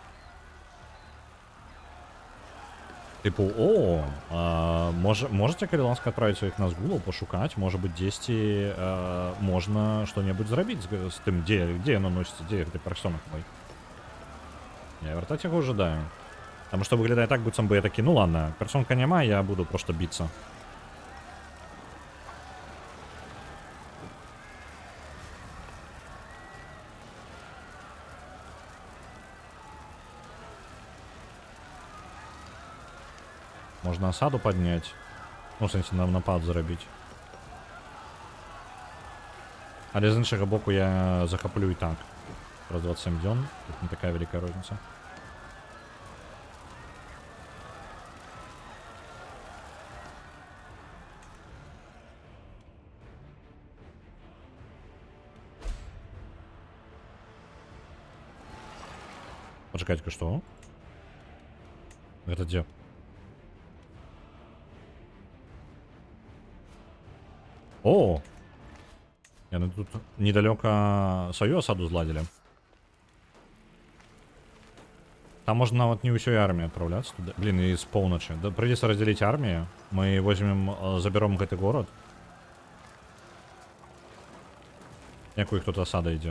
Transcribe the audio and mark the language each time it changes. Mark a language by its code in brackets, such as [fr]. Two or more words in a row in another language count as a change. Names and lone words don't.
[be] Типу, можете, калі ласка, адправіць іх на згулу, пашукаць, можа быць, дзесьці можна што-небудзь зрабіць з тым, дзе яно носіцца, дзе гэты персонак мой. Я вяртаць яго ожидаю. [ru] Потому что [be] выглядае так, быццам бы я такі, [ru] ну ладно, [be] персонка няма, [ru] я буду просто биться. Можно осаду поднять. [be] Ну, в сенсі, нам напад зрабіць. Але з іншага боку я захоплю і так. Раз 27 дзён. [ru] Тут не такая великая розница. Почекайте-ка, что? Это где? О! [be] Яны тут недалёка сваю осаду зладзілі. Там можно нават не ўсёй арміі адпраўляцца туды. Блин, і з поўначы. Да, прыйдзецца раздзяліць армію. [ru] Мы возьмем, заберем [be] гэты город. Як у іх тут асада ідзе?